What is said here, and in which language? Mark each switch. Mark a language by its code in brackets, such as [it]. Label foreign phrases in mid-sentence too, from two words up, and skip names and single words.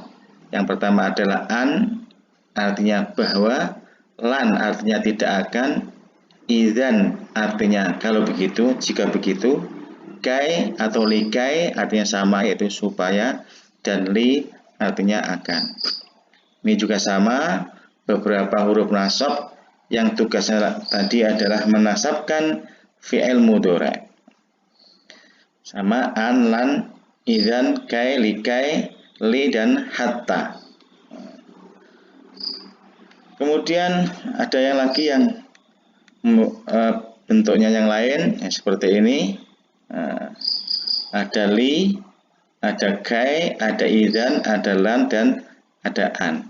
[id] Yang pertama adalah an, artinya bahwa, lan artinya tidak akan, idzan artinya kalau begitu, jika begitu, kai atau likai artinya sama, yaitu supaya, dan li artinya akan. Ini juga sama, beberapa huruf nasab yang tugasnya tadi adalah menasabkan [ar] fi'il mudhari'. Sama an, lan, idzan, kai, likai, li, [id] dan hatta. Kemudian ada yang lagi yang bentuknya yang lain, seperti ini. Ada li, ada kai, ada idzan, ada lan, dan ada an.